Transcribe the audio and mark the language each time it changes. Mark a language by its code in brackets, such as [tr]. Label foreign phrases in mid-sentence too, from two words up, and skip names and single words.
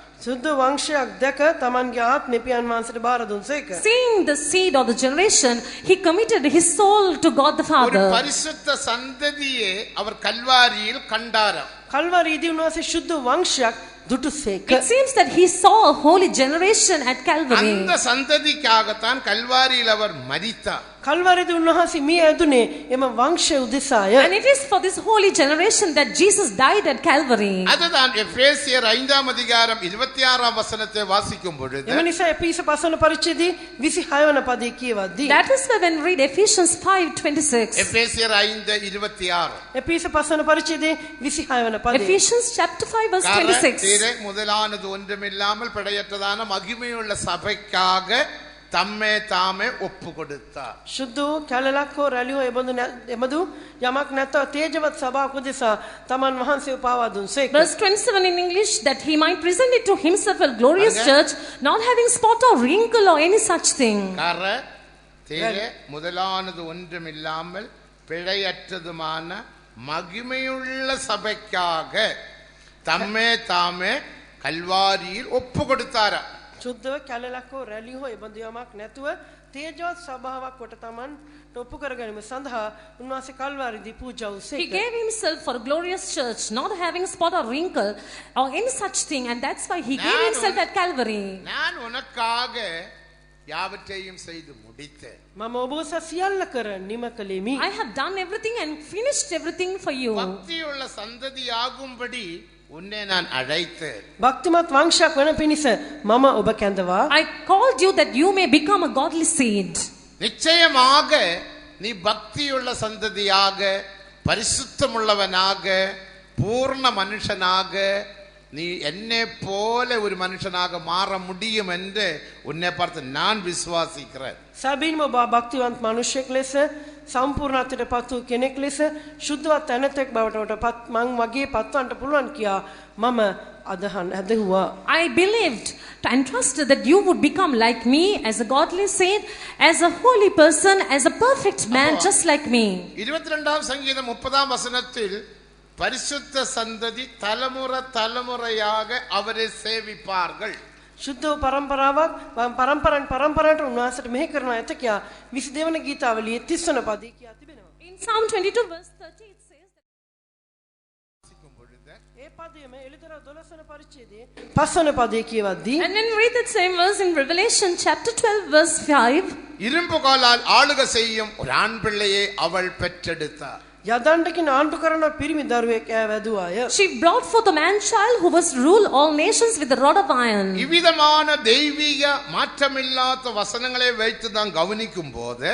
[si] සුද්ධ වංශයක් දැක තමන්ගේ ආත්මය පියන් වහන්සේට බාර දුන්සේක. [en] Seeing the seed of the generation, he committed his soul to God the [ta] ஒரு [en] Father. [ta] பரிசுத்த சந்ததியை அவர் கல்வாரியில் கண்டாராம். [si] කල්වරීදී උන්වහන්සේ ශුද්ධ වංශයක් දුටුසේක. [en] It seems that he saw a holy generation at Calvary. [ta] அந்த சந்ததிக்காகத்தான் கல்வாரியில் அவர் மரித்தார். [si] කල්වරීදී උන්වහන්සේ මිය ඇදුනේ එම වංශය උදෙසාය. [en] And it is for this holy generation that Jesus died at Calvary. [ta] அதுதான் எபேசியர் 5ஆம் அதிகாரம் 26ஆம் வசனத்தை வாசிக்கும் பொழுது [si] එම නිසා එපිස 5 වන පරිච්ඡේදයේ 26 වන පදේ කියවද්දී [en] That is why when we read Ephesians 5:26. [ta] எபேசியர் 5:26 [si] එපිස 5 වන පරිච්ඡේදයේ 26 වන පදේ. [en] Ephesians chapter 5 verse 26. [ta] முதலானது ஒன்றுமில்லாமல் பிழையற்றதான மகிமையுள்ள சபைக்காக தம்மே தாமே ஒப்பு கொடுத்தார். [si] ශුද්ධ වූ කැලලක් හෝ රැළියෝ එබඳු යමක් නැතව තේජවත් සභාවක් උදෙසා තමන් වහන්සේ පාවා දුන්සේක. [en] Verse 27 in English, that he might present it to himself a glorious church, not having spot or wrinkle or any such thing. [ta] முதலானது ஒன்றுமில்லாமல் பிழையற்றதுமான மகிமையுள்ள சபைக்காக தம்மே தாமே கல்வாரியில் ஒப்பு கொடுத்தாரா. [si] ශුද්ධව කැලලක් හෝ රැළියෝ එබඳු යමක් නැතුව තේජවත් ස්වභාවයක් කොට තමන් ඔප්පු කර ගැනීම සඳහා උන්වහන්සේ කල්වාරිදී පූජා [en] He [si] වූසේක. [en] gave himself for a glorious church, not having spot or wrinkle or any such thing, and that's why he gave himself at Calvary. [ta] நான் உனக்காக யாவற்றையும் செய்து முடித்தேன். [si] මම ඔබ උස සියල්ල කර නිම කළෙමි. [en] I have done everything and finished everything for you. [ta] பக்தியுள்ள சந்ததியாகும்படி உன்னை நான் அழைத்தேன். [si] භක්තිමත් වංශයක් වන පිණිස මම ඔබ කැඳවා [en] I called you that you may become a godly seed. [ta] நிச்சயமாக நீ பக்தியுள்ள சந்ததியாக, பரிசுத்தமுள்ளவனாக, பூர்ண மனுஷனாக, நீ என்னை போல ஒரு மனுஷனாக மாற முடியும் என்று உன்னை பார்த்து நான் விசுவாசிக்கிறேன். [si] සැබින්ම ඔබ භක්තිවන්ත මනුෂ්‍යෙක් ලෙස සම්පූර්ණත්වයට පත් වූ කෙනෙක් ලෙස ශුද්ධවත් තැනැතෙක් බවට මං වගේ පත්වන්නට පුළුවන් කියා මම ඇදහුවා. [en] I believed and trusted that you would become like me as a godly saint, as a holy person, as a perfect man just like me. [ta] 22ஆம் சங்கீதம் 30ஆம் வசனத்தில் பரிசுத்த சந்ததி தலைமுறையாக அவரை சேவிப்பார்கள். [si] ශුද්ධ පරම්පරාවක් පරම්පරාවට උන්වහන්සේට මෙහෙ කරනවා ඇත කියා 22 වන ගීතාවලියේ 30 වන පදයේ කියා තිබෙනවා. [en] In Psalm 22 verse 30 it says that [si] ඒ පදයේම එළිදර 12 වන පරිච්ඡේදයේ 5 වන පදයේ කියවද්දී [en] and then read that same verse in Revelation chapter 12 verse 5. [ta] இரும்பு கோலால் ஆளுகை செய்யும் ஒரு ஆண் பிள்ளையை அவள் பெற்றெடுத்தார். [si] යදණ්ඩකින් ආණ්ඩු කරන පිරිමි දරුවෙක් වැදුවාය. [en] She brought forth a man child who was rule all nations with a rod of iron. [ta] இவ்விதமான தெய்வீக மாற்றமில்லாத வசனங்களை வைத்து தான் கவனிக்கும் போது